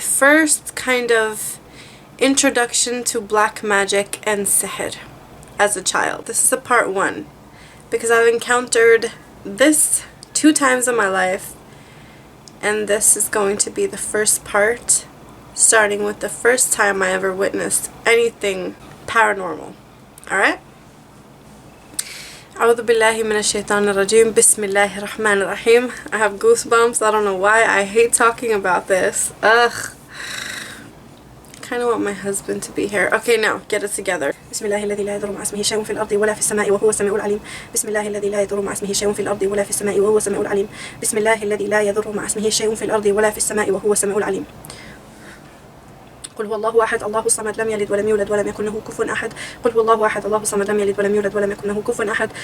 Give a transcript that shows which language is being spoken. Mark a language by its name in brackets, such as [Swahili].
[English] First kind of introduction to black magic and sihr as a child. This is a part one because I've encountered this 2 times in my life, and this is going to be the first part, starting with the first time I ever witnessed anything paranormal. Alright? [Arabic] أعوذ بالله من الشيطان الرجيم بسم الله الرحمن الرحيم. [English] I have goosebumps. I don't know why. I hate talking about this. Ugh. I kind of want my husband to be here. Okay, now get it together. [Arabic] بسم الله الذي لا يضر مع اسمه شيء في الأرض ولا في السماء وهو السميع العليم. بسم الله الذي لا يضر مع اسمه شيء في الأرض ولا في السماء وهو السميع العليم. بسم الله الذي لا يضر مع اسمه شيء في الأرض ولا في السماء وهو السميع العليم. قل هو الله أحد الله الصمد لم يلد ولم يولد ولم يكن له كفوا أحد. قل هو الله أحد الله الصمد لم يلد ولم يولد ولم يكن له كفوا أحد.